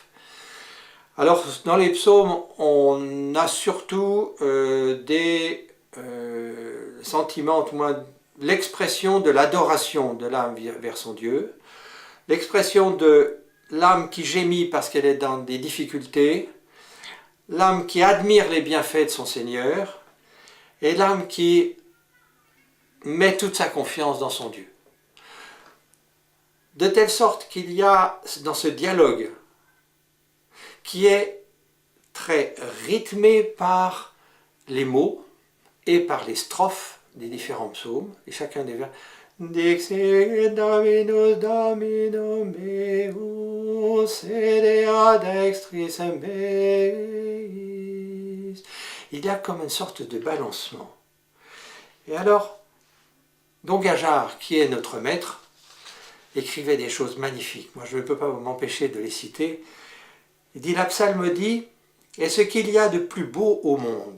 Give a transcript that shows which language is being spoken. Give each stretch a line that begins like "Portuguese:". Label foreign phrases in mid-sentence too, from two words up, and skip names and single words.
French: Alors dans les psaumes, on a surtout des sentiments, tout moins l'expression de l'adoration de l'âme vers son Dieu, l'expression de l'âme qui gémit parce qu'elle est dans des difficultés, l'âme qui admire les bienfaits de son Seigneur, et l'âme qui met toute sa confiance dans son Dieu. De telle sorte qu'il y a dans ce dialogue, qui est très rythmé par les mots et par les strophes des différents psaumes, et chacun des vers,
Latin: Dixit Dominus Domino meus, sedea dextris meis.
French: Il y a comme une sorte de balancement. Et alors, Don Gajar, qui est notre maître, écrivait des choses magnifiques. Moi, je ne peux pas m'empêcher de les citer. Il dit « La psalmodie est ce qu'il y a de plus beau au monde.